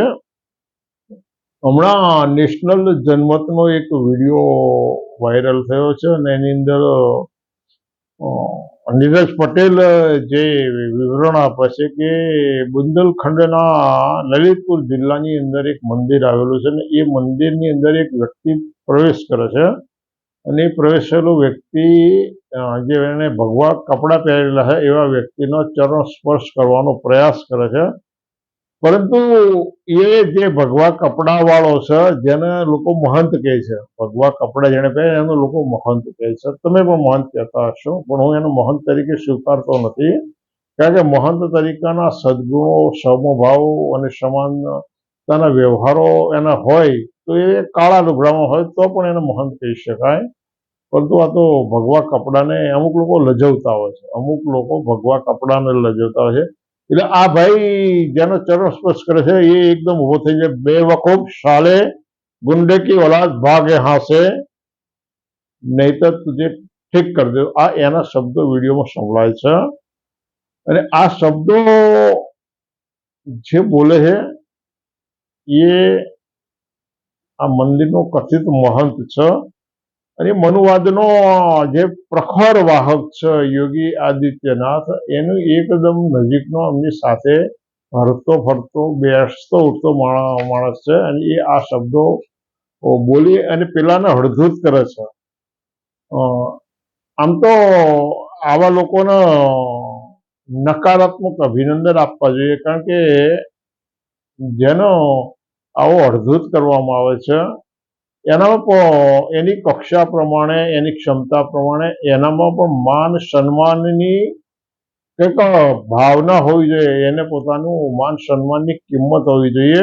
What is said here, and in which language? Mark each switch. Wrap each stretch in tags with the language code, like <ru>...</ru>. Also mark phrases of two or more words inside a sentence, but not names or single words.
<gu>હમણાં નેશનલ જનમતનો એક વિડિયો વાયરલ થયો છે અને એની અંદર નીરજ પટેલ જે વિવરણ આપે છે કે બુંદેલખંડના લલિતપુર જિલ્લાની અંદર એક મંદિર આવેલું છે અને એ મંદિરની અંદર એક વ્યક્તિ પ્રવેશ કરે છે અને પ્રવેશેલો વ્યક્તિ જે એણે ભગવા કપડા પહેરેલા છે એવા વ્યક્તિનો ચરણ સ્પર્શ કરવાનો પ્રયાસ કરે છે। પરંતુ યે જે ભગવા કપડા વાળો છે જેને લોકો મહંત કહે છે, ભગવા કપડા જેને પહેરે એને લોકો મહંત કહે છે। તમે પણ મહંત કહેતા હશો પણ હું એને મહંત તરીકે સ્વીકારતો નથી। કારણ કે મહંત તરીકાના સદ્ગુણો, સમભાવ અને સમાનતાના વ્યવહારો એના હોય તો એ કાળા લુગડામાં હોય તો પણ એને મહંત કહી શકાય। પરંતુ આ તો ભગવા કપડાને અમુક લોકો લજવતા હોય છે, અમુક લોકો ભગવા કપડાને લજવતા હોય છે। એટલે આ ભાઈ જેનો ચરણ સ્પર્શ કરે છે એ એકદમ ઉભો થઈ જાય,</gu> <hi>बेवकूफ़ साले गुंडे की औलाद भाग यहाँ से नहीं तो तुझे ठीक कर दे।</hi> <gu>આ એના શબ્દો વિડિયોમાં સંભળાય છે અને આ શબ્દો જે બોલે</gu> <hi>है ये</hi> <gu>આ મંદિરનો કથિત મહંત છે અને મનુવાદનો જે પ્રખર વાહક છે યોગી આદિત્યનાથ એનુ એકદમ નજીકનો એમની સાથે હરતો ફરતો બેસતો ઉઠતો માણસ છે અને એ આ શબ્દો બોલી અને પેલાને હળધૂત કરે છે। આમ તો આવા લોકોને નકારાત્મક અભિનંદન આપવા જોઈએ, કારણ કે જેનો આવો અડધૂત કરવામાં આવે છે એનામાં પણ એની કક્ષા પ્રમાણે, એની ક્ષમતા પ્રમાણે એનામાં પણ માન સન્માનની કંઈક ભાવના હોવી જોઈએ, એને પોતાનું માન સન્માનની કિંમત હોવી જોઈએ.</gu>